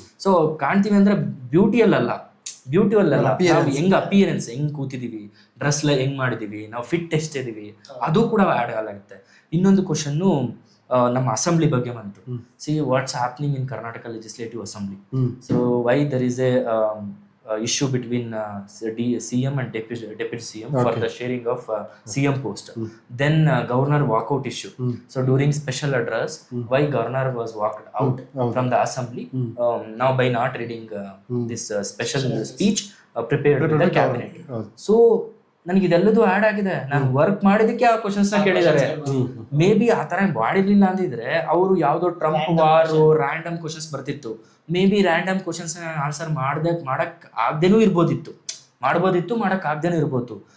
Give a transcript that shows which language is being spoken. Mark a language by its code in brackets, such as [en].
[kn] So ಕಾಣ್ತೀವಿ ಅಂದ್ರೆ ಬ್ಯೂಟಿಯಲ್ಲ, ನಾವು ಹೆಂಗ್ ಅಪಿಯರೆನ್ಸ್, ಹೆಂಗ್ ಕೂತಿದೀವಿ, ಡ್ರೆಸ್ ಹೆಂಗ್ ಮಾಡಿದೀವಿ, ನಾವು ಫಿಟ್ ಎಷ್ಟಿದೀವಿ, ಅದು ಕೂಡ ಆಡ್ ಆಗುತ್ತೆ. ಇನ್ನೊಂದು ಕ್ವಶನ್ನು ನಮ್ಮ ಅಸೆಂಬ್ಲಿ ಬಗ್ಗೆ ಬಂತು. [en] See what's happening in Karnataka legislative assembly. So why there is a issue between CM and deputy CM for the sharing of CM post. Then governor walkout issue. So during special address, why governor was walked out from the assembly now by not reading this special speech prepared with the cabinet. [kn] So ನನಗೆ ಇದೆಲ್ಲದು add ಆಗಿದೆ, ನಾನು work ಮಾಡಿದಕ್ಕೆ ಆ questions ನ ಕೇಳಿದ್ದಾರೆ. May be ಆ ತರ ಮಾಡಿರ್ಲಿಲ್ಲ ಅಂದಿದ್ರೆ ಅವರು ಯಾವ್ದೋ ಟ್ರಂಪ್ ವಾರು ರ್ಯಾಂಡಮ್ ಕ್ವಶನ್ಸ್ ಬರ್ತಿತ್ತು. May be random questions answer ಮಾಡಕ್ ಆಗ್ದೇನೂ ಇರ್ಬೋದಿತ್ತು, ಮಾಡಕ್ ಆಗ್ದೇನೂ ಇರ್ಬೋದು.